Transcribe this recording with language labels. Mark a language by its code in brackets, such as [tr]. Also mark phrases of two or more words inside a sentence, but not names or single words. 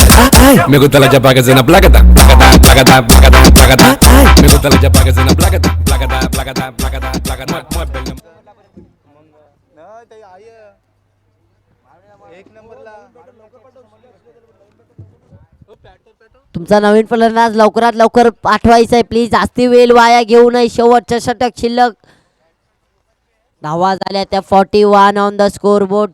[es] Me gusta la chapa que suena placata, placata, placata, placata, placata. Me gusta la chapa que suena placata, placata, placata, placata, placata. Muévelo. [mr] तुमचा नवीन फलंदाज लवकरात लवकर पाठवायचा आहे प्लीज. जास्ती वेळ वाया घेऊ नये. शेवटच्या षटक शिल्लक. धावा झाल्या त्या 41 [en] on the scoreboard.